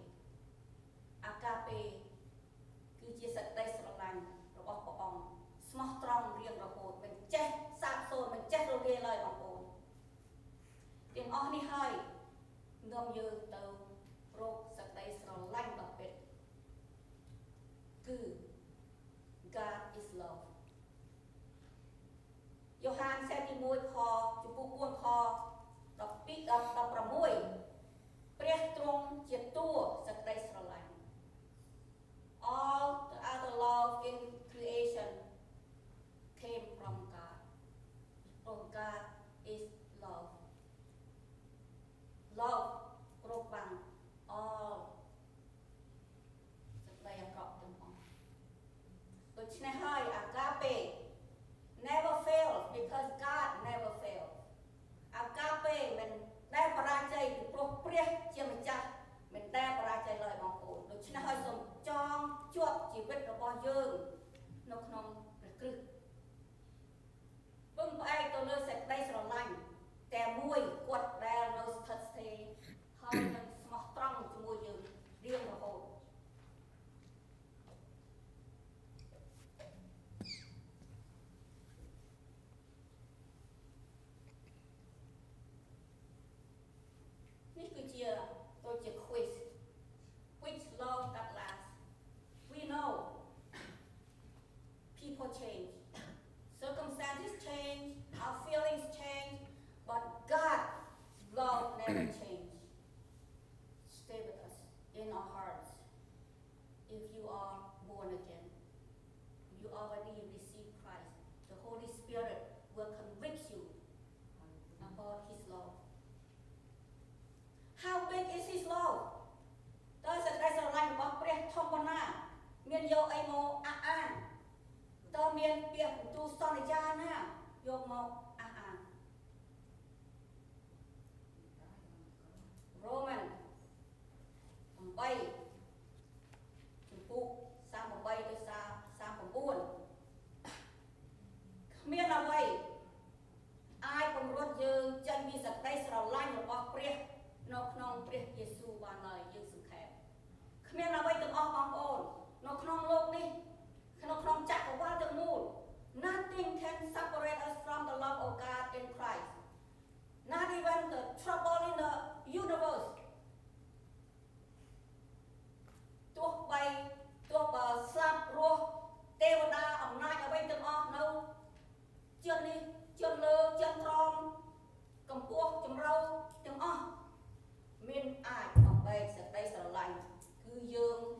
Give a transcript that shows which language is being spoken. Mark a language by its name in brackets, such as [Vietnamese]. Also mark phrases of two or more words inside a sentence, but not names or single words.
[Khmer] គឺជាសេចក្តីស្រឡាញ់របស់ព្រះអង្គស្មោះត្រង់រៀងរហូតមិនចេះសាបសូន្យមិនចេះរលាយឡើយបងប្អូនទាំងអស់នេះហើយនាំយើងទៅរកសេចក្តីស្រឡាញ់ដ៏ពិតគឺ [English] God is love [Khmer] យ៉ូហានខ្សែទី1ខចំពោះ4ខ12ដល់16ព្រះទ្រង់ជាតួសេចក្តីស្រឡាញ់ [English] All the other love in creation came from God. For God is love. Love [Khmer] គ្រប់បាំង all សេចក្តីអាក្រក់ទាំងអស់ដូច្នេះហើយអាកាពេ [English] never fail because God never fail [Khmer] អាកាពេមិនដែលបរាជ័យពីព្រោះព្រះជាម្ចាស់មិនដែលបរាជ័យឡើយបងប្អូនដូច្នេះហើយសូមចងជាប់ជីវិតរបស់យើងនៅក្នុងព្រះគ្រិស្តពឹងផ្អែកទៅលើសេចក្តីស្រឡាញ់តែមួយគាត់ដែលនៅស្ថិតស្ថេរហើយនឹងស្មោះត្រង់ជាមួយយើងរៀងរហូត នេះគឺជាដូចជា [English] quiz which love that lasts we know people change circumstances change our feelings change but God's love never change stay with us in our hearts if you are born again you already received Christ the Holy Spirit will convict you about His love how big is His love [Khmer] តើសេចក្តីស្រឡាញ់របស់ព្រះធំប៉ុណ្ណាមានយកអីមកអះអាងតើមានពាក្យបន្ទូលសន្យាណាយកមកអះអាង Roman 8ចំពោះ38ទៅ39 គ្មានអ្វីអាចបង្រួតយើងចេញពីសេចក្តីស្រឡាញ់របស់ព្រះនៅក្នុងព្រះយេស៊ូវបានឡើយយើងសង្ខេបគ្មានអ្វីទាំងអស់បងប្អូននៅក្នុងលោកនេះក្នុងចក្រវាឡទាំងមូល [English] nothing can separate us from the love of God in Christ not even the trouble in the universe [Khmer] ទោះបើស្លាប់រស់ទេវតាអំណាចអ្វីទាំងអស់នៅជននេះជនលើជនក្រមកម្ពស់ចម្រុះទាំងអស់មានអាចបំបែកសេចក្តីស្រឡាញ់គឺយើង